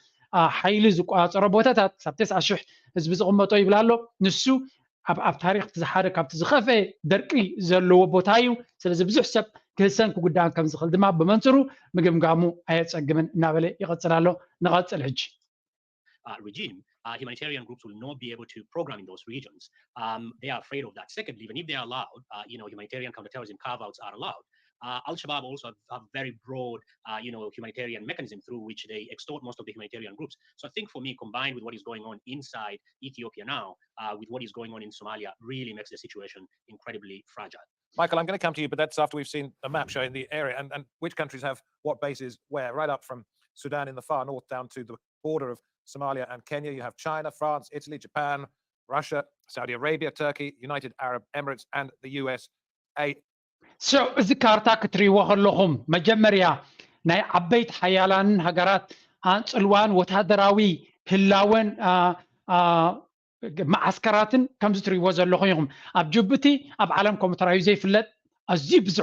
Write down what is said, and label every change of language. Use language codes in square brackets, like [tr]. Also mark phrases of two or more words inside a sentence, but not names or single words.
[ti] ሓይሊ ዝቆፃፀሮ ቦታታት ሳብ 9,000 ህዝቢ ዝቕመጦ ይብላ ኣሎ ንሱ ኣብ ታሪክ ዝሓደ ካብቲ ዝኸፍአ ደርቂ ዘለዎ ቦታ እዩ ስለዚ ብዙሕ ሰብ ክህሰን ክጉዳእን ከም ዝኽእል ድማ ብመንፅሩ ምግምጋሙ ኣየፀግምን እናበለ ይቐፅል ኣሎ ንቐፅል ሕጂ [en] regime, humanitarian groups will not be able to program in those regions. They are afraid of that. Secondly, even if they are allowed, humanitarian counterterrorism carve-outs are allowed. Al-Shabaab also have very broad, humanitarian mechanism through which they extort most of the humanitarian groups. So I think for me, combined with what is going on inside Ethiopia now, with what is going on in Somalia, really makes the situation incredibly fragile. Michael, I'm going to come to you, but that's after we've seen a map showing the area and which countries have what bases where, right up from Sudan in the far north down to the border of Somalia and Kenya. You have China, France, Italy, Japan, Russia, Saudi Arabia, Turkey, United Arab Emirates, and the USA. [ti] So እዚ ካርታ ክትሪእዎ ከለኹም መጀመርያ ናይ ዓበይት ሓያላን ሃገራት ፅልዋን ወታደራዊ ህላወን ማዓስከራትን ከምዚ ትሪእዎ ዘለኹም ኢኹም ኣብ ጅቡቲ ኣብ ዓለም ከምኡ ተራእዩ ዘይፍለጥ ኣዝዩ ብዙሕ